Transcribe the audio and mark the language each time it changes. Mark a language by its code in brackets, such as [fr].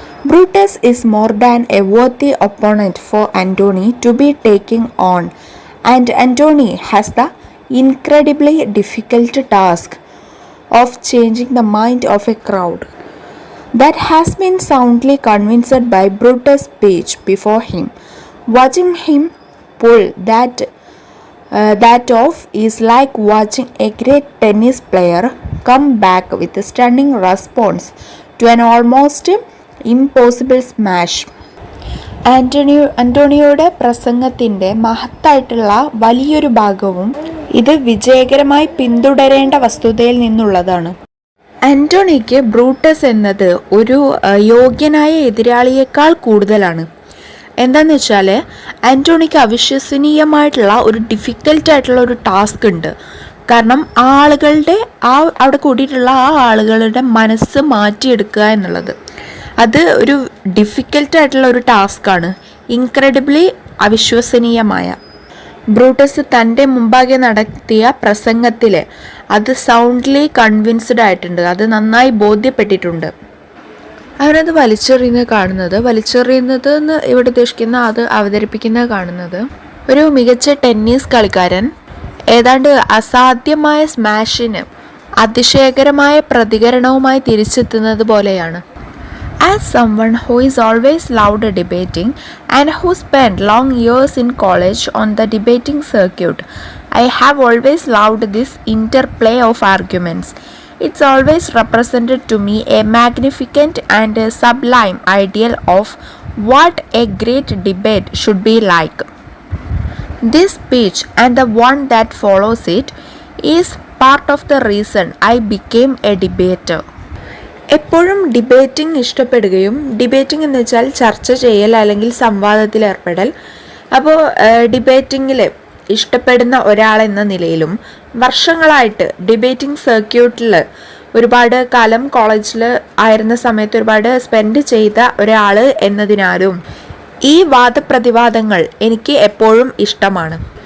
[en] Brutus is more than a worthy opponent for Antony to be taking on, and Antony has the incredibly difficult task of changing the mind of a crowd that has been soundly convinced by Brutus' speech before him. Watching him pull that off is like watching a great tennis player come back with a stunning response to an almost impossible smash. [ml] ആന്റണിയുടെ പ്രസംഗത്തിൻ്റെ മഹത്തായിട്ടുള്ള വലിയൊരു ഭാഗവും ഇത് വിജയകരമായി പിന്തുടരേണ്ട വസ്തുതയിൽ നിന്നുള്ളതാണ്. ആന്റണിക്ക് Brutus എന്നത് ഒരു യോഗ്യനായ എതിരാളിയേക്കാൾ കൂടുതലാണ്. എന്താണെന്ന് വെച്ചാൽ ആന്റണിക്ക് അവിശ്വസനീയമായിട്ടുള്ള ഒരു ഡിഫിക്കൽട്ടായിട്ടുള്ള ഒരു ടാസ്ക് ഉണ്ട്. കാരണം ആളുകളുടെ അവിടെ കൂടിയിട്ടുള്ള ആളുകളുടെ മനസ്സ് മാറ്റിയെടുക്കുക എന്നുള്ളത് അത് ഒരു ഡിഫിക്കൽട്ടായിട്ടുള്ള ഒരു ടാസ്ക്കാണ്. ഇൻക്രെഡിബ്ലി അവിശ്വസനീയമായ. ബ്രൂട്ടസ് തൻ്റെ മുമ്പാകെ നടത്തിയ പ്രസംഗത്തിൽ അത് [en] soundly convinced [ml] ആയിട്ടുണ്ട്. അത് നന്നായി ബോധ്യപ്പെട്ടിട്ടുണ്ട്. അവരത് വലിച്ചെറിയുന്നത് എന്ന് ഇവിടെ ഉദ്ദേശിക്കുന്ന അത് അവതരിപ്പിക്കുന്നത് കാണുന്നത് ഒരു മികച്ച ടെന്നീസ് കളിക്കാരൻ ഏതാണ്ട് അസാധ്യമായ സ്മാഷിന് അതിശയകരമായ പ്രതികരണവുമായി തിരിച്ചെത്തുന്നത് പോലെയാണ്. [en] As someone who is always loved debating and who spent long years in college on the debating circuit, I have always loved this interplay of arguments. It's always represented to me a magnificent and a sublime ideal of what a great debate should be like. This speech and the one that follows it is part of the reason I became a debater. [ml] എപ്പോഴും debating ഇഷ്ടപ്പെടുകയും, debating എന്ന് വെച്ചാൽ ചർച്ച ചെയ്യൽ അല്ലെങ്കിൽ സംവാദത്തിൽ ഏർപ്പെടൽ. അപ്പോൾ ഡിബേറ്റിങ്ങിൽ ഇഷ്ടപ്പെടുന്ന ഒരാളെന്ന നിലയിലും വർഷങ്ങളായിട്ട് ഡിബേറ്റിംഗ് സർക്യൂട്ടിൽ ഒരുപാട് കാലം കോളേജിൽ ആയിരുന്ന സമയത്ത് ഒരുപാട് സ്പെൻഡ് ചെയ്ത ഒരാൾ എന്നതിനാലും ഈ വാദപ്രതിവാദങ്ങൾ എനിക്ക് എപ്പോഴും ഇഷ്ടമാണ്.